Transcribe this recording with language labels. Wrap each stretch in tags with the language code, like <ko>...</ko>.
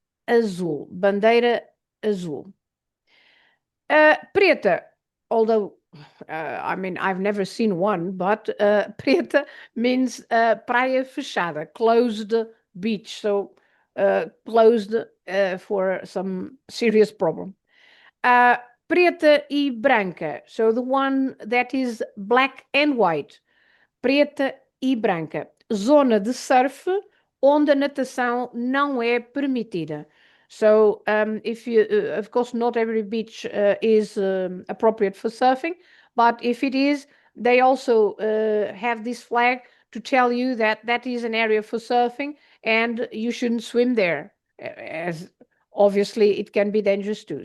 <pt>Azul, bandeira azul.</pt> <en>Preta, although I've never seen one, but preta means</en> <pt>praia fechada,</pt> <en>closed beach, so closed for some serious problem.</en> <pt>Preta e branca,</pt> <en>so the one that is black and white.</en> <pt>Preta e branca, zona de surf onde a natação não é permitida.</pt> <en>So if you, of course, not every beach is appropriate for surfing, but if it is, they also have this flag to tell you that that is an area for surfing and you shouldn't swim there, as obviously it can be dangerous too.</en>